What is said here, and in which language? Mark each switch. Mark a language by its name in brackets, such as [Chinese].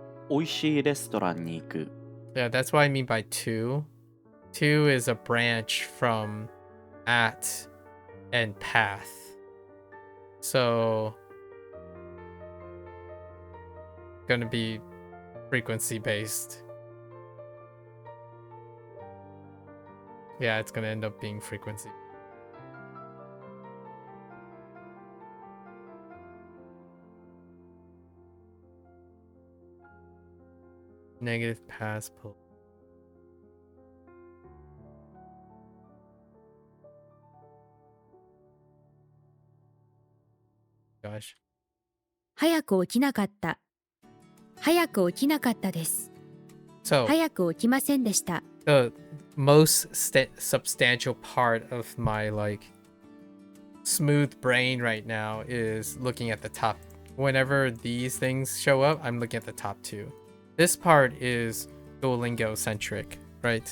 [Japanese] 美味しいレストランに行く。 [English] Yeah, that's what I mean by two. Two is a branch from at and path. So gonna be frequency based. Yeah, it's gonna end up being frequency. Negative pass pull. Gosh. [Japanese] 早く起きなかった。早く起きなかったです。 [English] So [Japanese] 早く起きませんでした。 [English] the most substantial part of my like smooth brain right now is looking at the top. Whenever these things show up, I'm looking at the top two. This part is Duolingo centric, right?